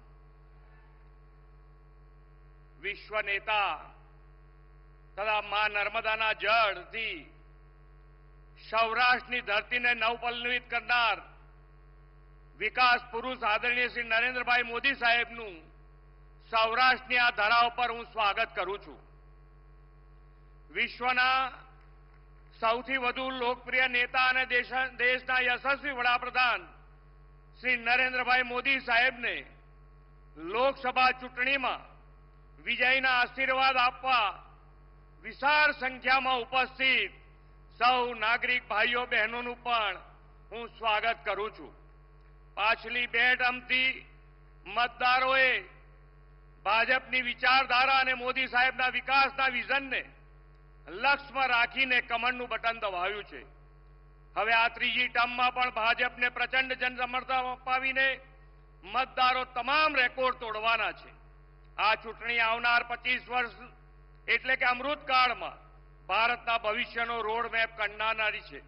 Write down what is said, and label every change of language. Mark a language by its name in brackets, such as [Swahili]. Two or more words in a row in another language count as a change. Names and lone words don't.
[Gujarati] વિશ્વ નેતા તથા માં નર્મદાના જલ થી સૌરાષ્ટ્ર ધરતી ને નવપલ્લવિત કરનાર વિકાસ પુરુષ આદરણીય શ્રી નરેન્દ્ર ભાઈ મોદી સાહેબ સૌરાષ્ટ્ર આ ધરાવ પર હૂં સ્વાગત કરૂં છૂ। विश्वना સૌથી વધુ લોકપ્રિય नेता અને દેશના યશસ્વી વડાપ્રધાન શ્રી નરેન્દ્રભાઈ મોદી સાહેબને લોકસભા ચૂંટણીમાં વિજયના આશીર્વાદ આપવા વિશાળ સંખ્યામાં ઉપસ્થિત સૌ નાગરિક ભાઈઓ બહેનોનું પણ હું સ્વાગત કરું છું। પાછલી બે ટર્મથી મતદારોએ ભાજપની વિચારધારા અને મોદી સાહેબના વિકાસના વિઝનને લક્ષ્ય મેં રાખીને કમળનું બટન દબાવ્યું છે। હવે આ ત્રીજી ટર્મમાં પણ ભાજપને પ્રચંડ જનસમર્થન અપાવીને મતદારો તમામ રેકોર્ડ તોડવાના છે। આ ચૂંટણી આવનાર 25 વર્ષ એટલે કે અમૃતકાળમાં ભારતના ભવિષ્યનો [English] road map [Gujarati] કંડારનારી છે।